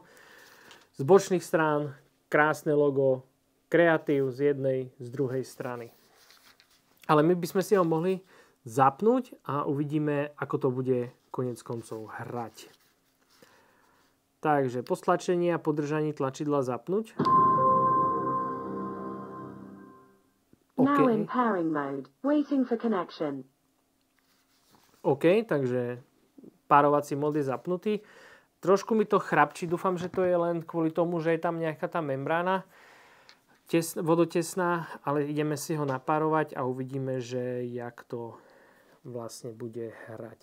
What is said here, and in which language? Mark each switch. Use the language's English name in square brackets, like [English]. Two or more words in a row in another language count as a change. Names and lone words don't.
[Slovak] Z bočných strán krásne logo Creative z jednej, z druhej strany. Ale my by sme si ho mohli zapnúť a uvidíme, ako to bude koniec koncov hrať. Takže po stlačení a podržaní tlačidla zapnúť. [English] Now in pairing mode, waiting for connection. [Slovak] OK, takže párovací mód je zapnutý. Trošku mi to chrapčí, dúfam, že to je len kvôli tomu, že je tam nejaká tá membrána vodotesná, ale ideme si ho napárovať a uvidíme, že jak to vlastne bude hrať.